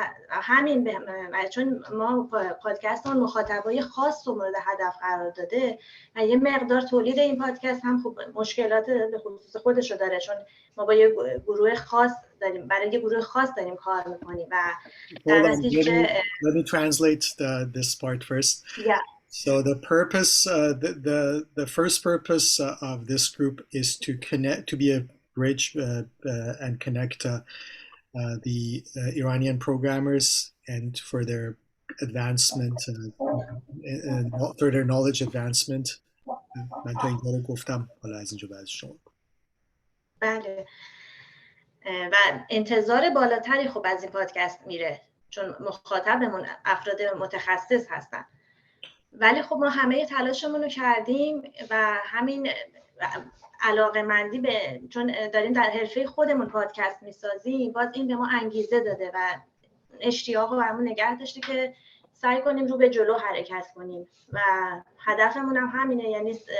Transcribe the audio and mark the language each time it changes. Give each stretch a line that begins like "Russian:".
Persian: و همین چون ما پادکست ها مخاطبای خاص رو مورد هدف قرار داده و یه مقدار تولید این پادکست هم خوب مشکلات به خصوص خودش رو داره، چون ما با یه گروه خاص داریم، برای یه گروه خاص داریم کار میکنیم و در نتیجه
English: Let me translate this part first. Yeah. So the purpose, the first purpose of this group is to connect, to be a bridge and connect the Iranian programmers and for their advancement and for their knowledge advancement.
Persian: من تا اینجا رو گفتم، حالا از اینجا بعد شما. بله. و انتظار بالاتری خب از این پادکست میره چون مخاطبمون افراد متخصص هستن. ولی خب ما همه تلاشمون رو کردیم و همین علاقه‌مندی به چون داریم در حرفه خودمون پادکست میسازیم، باز این به ما انگیزه داده و اشتیاق رو برامون نگه داشته که سعی کنیم رو به جلو حرکت کنیم و هدفمون هم همینه، یعنی